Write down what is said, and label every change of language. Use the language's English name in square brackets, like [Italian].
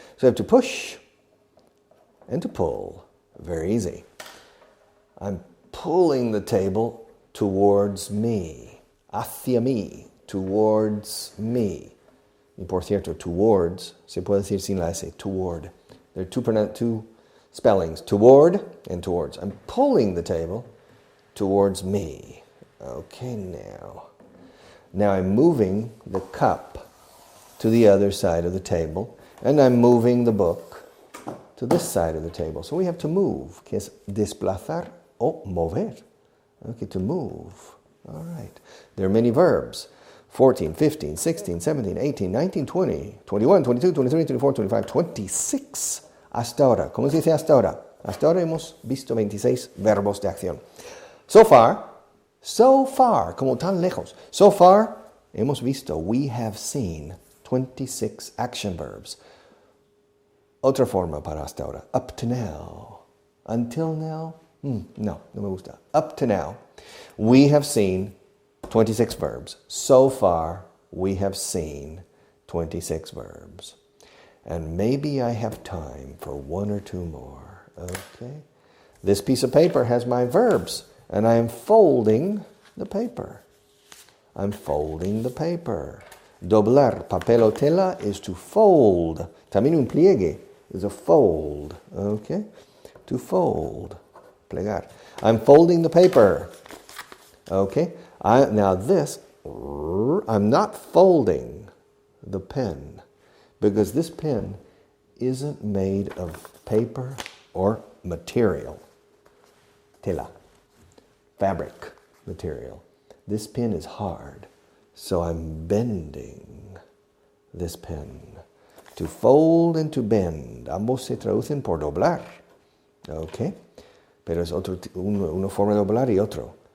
[English] So I have to push and to pull. Very easy. I'm pulling the table towards me. [Spanish] Hacia mí. [English] Towards me. [Spanish] Y por cierto, towards, se puede decir sin la S, toward. [English] There are two spellings, toward and towards. I'm pulling the table towards me. Okay, now. Now I'm moving the cup to the other side of the table, and I'm moving the book to this side of the table. So we have to move, [Spanish] que es desplazar o mover. [English] Okay, to move. All right. There are many verbs. 14, 15, 16, 17, 18, 19, 20, 21, 22, 23, 24, 25, 26. [Spanish] Hasta ahora. ¿Cómo se dice hasta ahora? Hasta ahora hemos visto 26 verbos de acción. [English] So far, [Spanish] como tan lejos. [English] So far, [Spanish] hemos visto, [English] we have seen 26 action verbs. [Spanish] Otra forma para hasta ahora. [English] Up to now. Until now? [Spanish] No me gusta. [English] Up to now, we have seen 26 verbs. So far, we have seen 26 verbs. And maybe I have time for one or two more. Okay? This piece of paper has my verbs, and I am folding the paper. I'm folding the paper. [Spanish] Doblar, papel o tela, [English] is to fold. [Spanish] También un pliegue [English] is a fold. Okay? To fold. Plegar. I'm folding the paper. Okay? Now this, I'm not folding the pen because this pen isn't made of paper or material. Tela. Fabric material. This pen is hard, so I'm bending this pen. To fold and to bend. [Spanish] Ambos se traducen por doblar. Okay? Pero es una forma de doblar y otro.